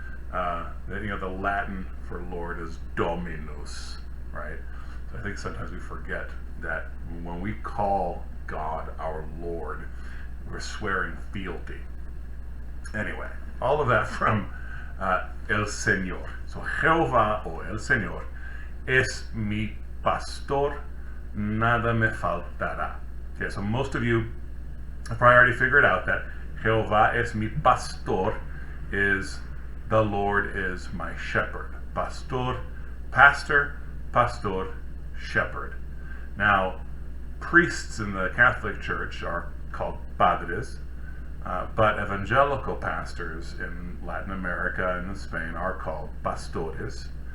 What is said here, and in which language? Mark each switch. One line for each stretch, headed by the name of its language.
English: The Latin for Lord is Dominus, right? So I think sometimes we forget that when we call God our Lord, we're swearing fealty. Anyway, all of that from El Señor. So
Spanish: Jehová o El Señor es mi pastor, nada me faltará.
English: Okay, so most of you have probably already figured out that
Spanish: Jehová es mi pastor
English: is the Lord is my shepherd. Pastor, pastor, shepherd. Now, priests in the Catholic Church are called padres, but evangelical pastors in Latin America and in Spain are called pastores.